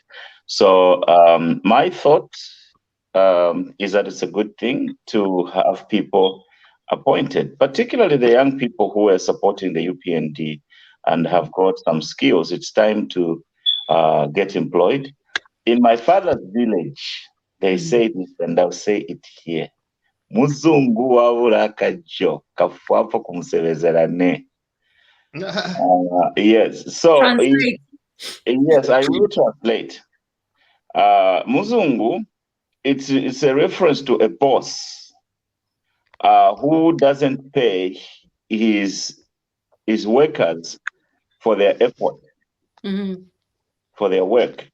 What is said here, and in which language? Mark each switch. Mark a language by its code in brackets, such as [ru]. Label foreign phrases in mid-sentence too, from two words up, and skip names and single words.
[en] So my thought is that it's a good thing to have people appointed, particularly the young people who are supporting the UPND and have got some skills. It's time to get employed. In my father's village, they say this, and I'll say it here. [bem] Muzungu wabula kajo kafuapo kumsebezela ne. [en] Yes, so yes, I will translate. Muzungu, it's a reference to a boss who doesn't pay his workers for their effort, for their work.